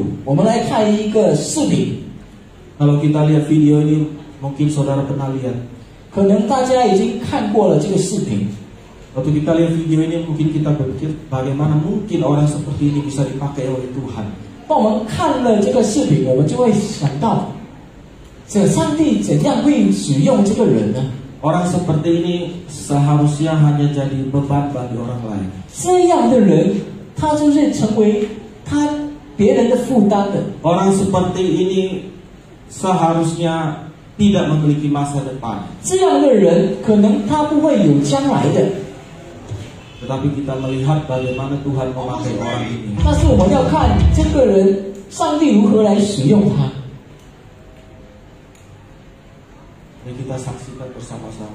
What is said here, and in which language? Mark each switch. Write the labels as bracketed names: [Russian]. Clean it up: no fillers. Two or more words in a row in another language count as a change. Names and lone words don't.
[Chinese] 我们来看一个视频， [Indonesian] Kalau kita lihat video ini, mungkin saudara pernah lihat. [Chinese] 可能大家已经看过了这个视频。 [Indonesian] Waktu kita lihat video ini, mungkin kita berpikir bagaimana mungkin orang seperti ini bisa dipakai oleh Tuhan. [Chinese] 当我们看了这个视频，我们就会想到，这上帝怎样会使用这个人呢？ [Indonesian] Orang seperti ini seharusnya hanya jadi beban bagi orang lain. [Chinese] 这样的人，他就是成为他别人的负担的。 [Indonesian] Orang seperti ini seharusnya tidak memiliki masa depan. [Chinese] 这样的人，可能他不会有将来的。 [Indonesian] Tetapi kita melihat bagaimana Tuhan memakai orang ini. [Chinese] 但是我们要看这个人，上帝如何来使用他。 [Indonesian] Mari kita saksikan bersama-sama.